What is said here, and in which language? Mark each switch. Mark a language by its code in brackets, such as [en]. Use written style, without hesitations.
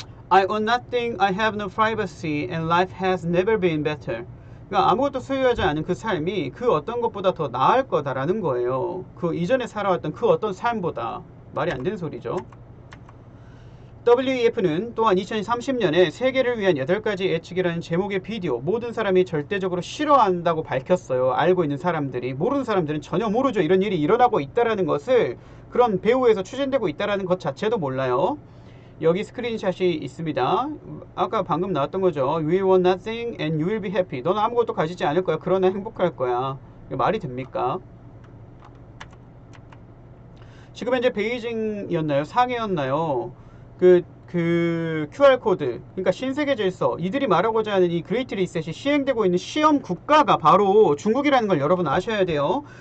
[en] I own nothing, I have no privacy, and life has never been better. [ko] 그러니까 아무것도 소유하지 않은 그 삶이 그 어떤 것보다 더 나을 거다라는 거예요. 그 이전에 살아왔던 그 어떤 삶보다. 말이 안 되는 소리죠. WEF는 또한 2030년에 세계를 위한 8가지 예측이라는 제목의 비디오, 모든 사람이 절대적으로 싫어한다고 밝혔어요. 알고 있는 사람들이. 모르는 사람들은 전혀 모르죠. 이런 일이 일어나고 있다라는 것을, 그런 배후에서 추진되고 있다라는 것 자체도 몰라요. 여기 스크린샷이 있습니다. 아까 방금 나왔던 거죠. [en] You will want nothing and you will be happy. [ko] 너는 아무것도 가지지 않을 거야. 그러나 행복할 거야. 이거 말이 됩니까? 지금 현재 베이징이었나요? 상해였나요? 그 QR코드, 그러니까 신세계 질서, 이들이 말하고자 하는 이 그레이트 리셋이 시행되고 있는 시험 국가가 바로 중국이라는 걸 여러분 아셔야 돼요.